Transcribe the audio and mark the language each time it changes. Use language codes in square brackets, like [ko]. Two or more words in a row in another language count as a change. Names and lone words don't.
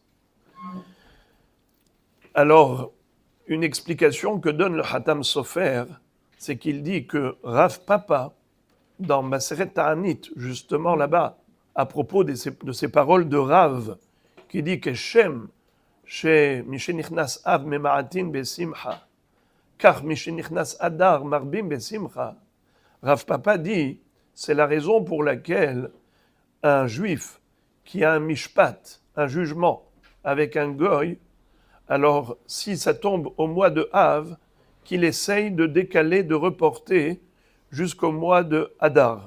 [fr] Alors, une explication que donne le Hatam Sofer, c'est qu'il dit que Rav Papa, dans Maseret Ta'anit, justement là-bas, à propos de ces paroles de Rav, qui dit que Shem, chez [he] משנכנס אב ממעטין בשמחה, [fr] car [he] משנכנס אדר מרבין בשמחה, [fr] Rav Papa dit, c'est la raison pour laquelle un juif qui a un mishpat, un jugement avec un goy, alors si ça tombe au mois de Av, qu'il essaye de décaler, de reporter jusqu'au mois de Adar.